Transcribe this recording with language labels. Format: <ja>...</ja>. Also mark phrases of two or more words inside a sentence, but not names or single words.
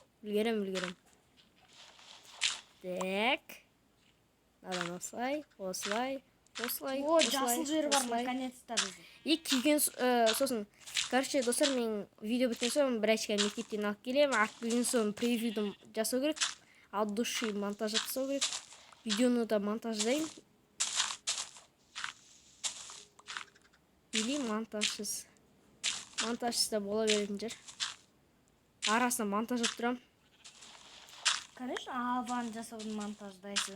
<kk>Үлгерем. Так. Надан осылай. О, жасыл жері бар, наконец-то бізде. И киген сосын. Короче, достар, мен видео біткен соң бір әшке мектептен алып келем. Алып келген соң превьюді жасау керек.</kk> <ru>От души</ru> <kk>монтаж жасау керек. Видеоны да монтаждайын. Или монтажсыз. Монтажсыз да бола беретін жер. Арасында монтаждап тұрам. Конечно, аваны жасаудың монтаждайсың.</kk>